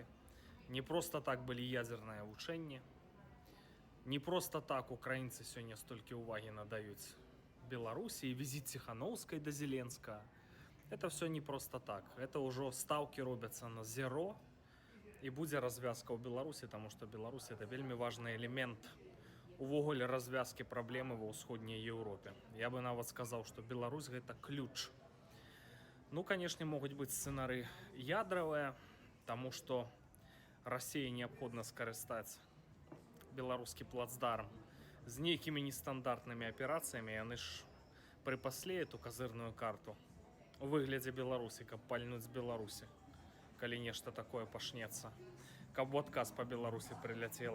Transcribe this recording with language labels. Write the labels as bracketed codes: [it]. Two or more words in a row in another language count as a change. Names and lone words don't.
[ru] Не просто так были ядерные вучэнні. Не просто так украинцы сегодня столько [be] уваги надают [ru] Беларуси и визит Тихановской до Зеленского. Это все не просто так. Это уже ставки робятся на зеро. И будет развязка у Беларуси, потому что Беларусь это вельми важный элемент увогуле развязки проблемы [be] ва ўсходняй Европе. [ru] Я бы нават сказал, что Беларусь это ключ. Ну, конечно, могут быть сценарии ядровые, потому что России необходимо [be] скарыстаць беларускі плацдарм з нейкімі нестандартнымі аперацыямі. Яны ж прыпаслі [ru] эту козырную карту [be] у выглядзе Беларусі, каб пальнуць з Беларусі, калі нешта такое пашнецца, каб у адказ по Беларусі прыляцела.